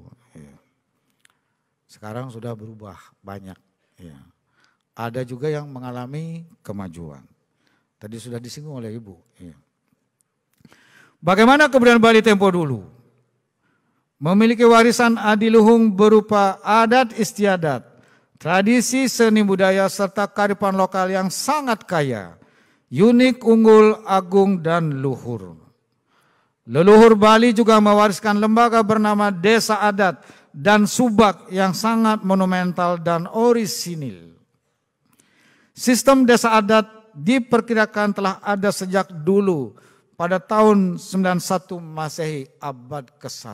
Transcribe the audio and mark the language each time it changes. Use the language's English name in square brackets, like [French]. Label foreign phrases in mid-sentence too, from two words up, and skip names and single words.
[Indonesian] Sekarang sudah berubah banyak. Ada juga yang mengalami kemajuan. Tadi sudah disinggung oleh Ibu. Bagaimana kebudayaan Bali tempo dulu? Memiliki warisan adiluhung berupa adat istiadat, tradisi seni budaya serta kearifan lokal yang sangat kaya, unik, unggul, agung, dan luhur. Leluhur Bali juga mewariskan lembaga bernama Desa Adat dan Subak yang sangat monumental dan orisinil. Sistem Desa Adat diperkirakan telah ada sejak dulu pada tahun 91 Masehi abad ke-1.